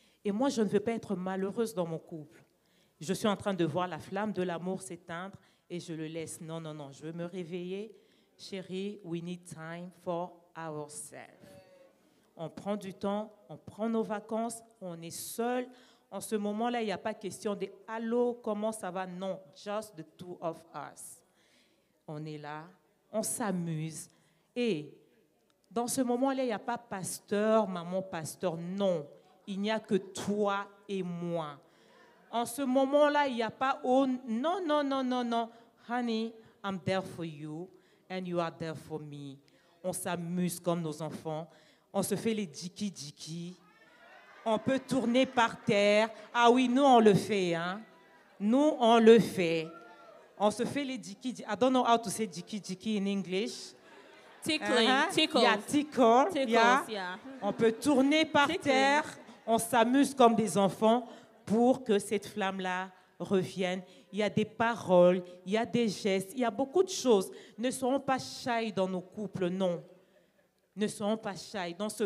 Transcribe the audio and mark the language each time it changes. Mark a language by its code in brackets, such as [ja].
[fr] Et moi, je ne veux pas être malheureuse dans mon couple. Je suis en train de voir la flamme de l'amour s'éteindre et je le laisse. Non, non, non, je veux me réveiller. [en] Chérie, we need time for ourselves. [fr] On prend du temps, on prend nos vacances, on est seul. En ce moment-là, il n'y a pas question de « Allô, comment ça va ?» Non, [en] just the two of us. [fr] On est là, on s'amuse. Et dans ce moment-là, il n'y a pas pasteur, maman, pasteur. Non, il n'y a que toi et moi. En ce moment-là, il n'y a pas « Oh, non, non, non, non, non. [en] Honey, I'm there for you and you are there for me. » [fr] On s'amuse comme nos enfants. On se fait les diki-diki. On peut tourner par terre. Ah oui, nous, on le fait. Hein? Nous, on le fait. On se fait les diki-diki. [en] I don't know how to say diki-diki in English. Tickling, tickles. Yeah, tickle. Yeah. [fr] On peut tourner par terre. On s'amuse comme des enfants pour que cette flamme-là revienne. Il y a des paroles, il y a des gestes, il y a beaucoup de choses. Ne serons pas shy dans nos couples, non. Ne serons pas shy.